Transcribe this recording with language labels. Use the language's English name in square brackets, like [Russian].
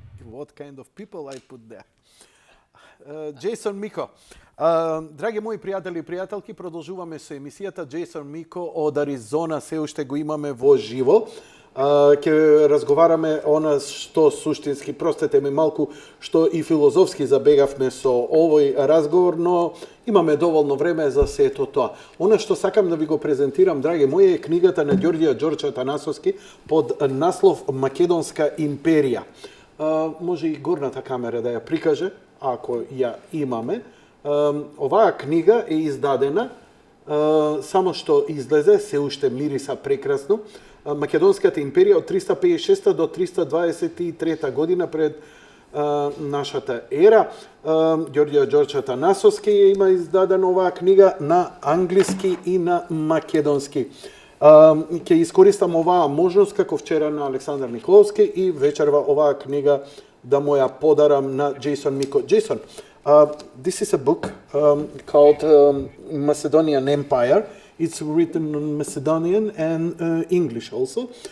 [English] What kind of people I put there? [Macedonian] Джейсон Мико. Драги мои пријатели и пријателки, продолжуваме со емисијата. Джейсон Мико од Аризона се уште го имаме во живо. Ќе разговараме она што суштински, простете ми малку, што и филозофски забегавме со овој разговор, но имаме доволно време за сето тоа. Она што сакам да ви го презентирам, драги мои, е книгата на Ѓорѓ Атанасовски под наслов Македонска империја. Може и горната камера да ја прикаже, ако ја имаме. Оваа книга е издадена, само што излезе, се уште мириса прекрасно. Македонската империја од 356 до 323 година пред нашата ера. Ѓорѓ Атанасовски има издадена оваа книга на англиски и на македонски. Ќе искористам оваа можност како вчера на Александар Николовски и вечерва оваа книга да му ја подарам на Джейсон Мико. Джейсон, [English] This is a book called Macedonian Empire. It's written in Macedonian and English also.